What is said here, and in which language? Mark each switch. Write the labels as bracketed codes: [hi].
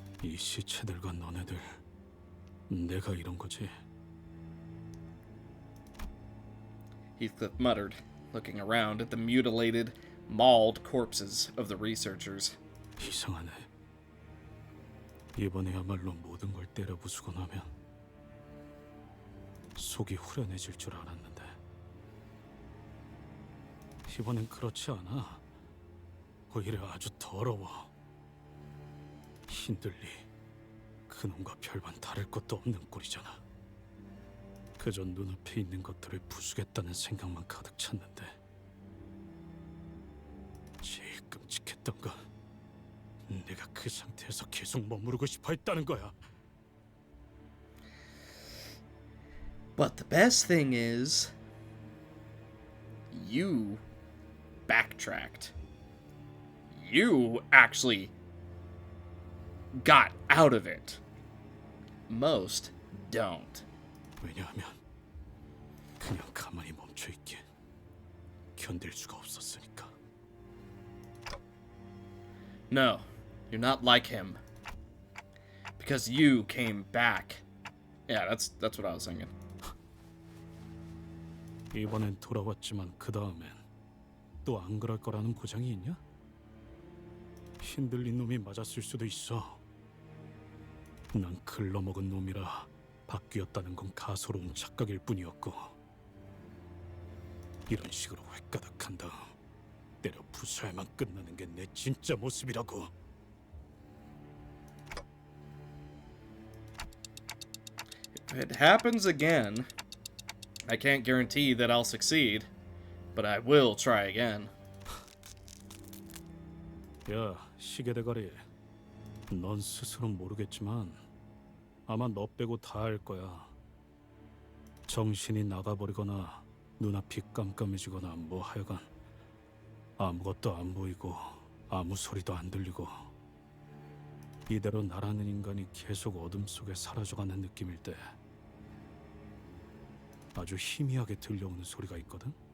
[ko] 이 시체들과 너네들, 내가 이런 거지. [en] Heathcliff muttered, looking around at the mutilated, mauled corpses of the researchers. [ko] 이상하네. 이번에야말로 모든 걸 때려 부수고 나면 속이 후련해질 줄 알았는데 이번엔 그렇지 않아. 오히려 아주 더러워. 힌들리, 그놈과 별반 다를 것도 없는 꼴이잖아. 그저 눈앞에 있는 것들을 부수겠다는 생각만 가득 찼는데 제일 끔찍했던 건 내가 그 상태에서 계속 머무르고 싶어 했다는 거야. [en] But the best thing is, you backtracked. You actually got out of it. Most don't. [ko] 왜냐하면 그냥 가만히 멈춰있기엔 견딜 수가 없었으니까. [en] No, you're not like him. Because you came back. Yeah, that's what I was thinking. [ko] 이번엔 돌아왔지만 그 다음엔 또 안 그럴 거라는 보장이 있냐? 힘들린 놈이 맞았을 수도 있어. 난 글러먹은 놈이라 바뀌었다는 건 가소로운 착각일 뿐이었고 이런 식으로 획가닥한 다음 때려 부숴야만 끝나는 게 내 진짜 모습이라고. [en] If it happens again, I can't guarantee that I'll succeed, but I will try again. [ko] 야, 시계대가리. 넌 스스로 모르겠지만 아마 너 빼고 다 알 거야. 정신이 나가버리거나 눈앞이 깜깜해지거나 뭐 하여간 아무것도 안 보이고 아무 소리도 안 들리고 이대로 나라는 인간이 계속 어둠 속에 사라져가는 느낌일 때 아주 희미하게 들려오는 소리가 있거든?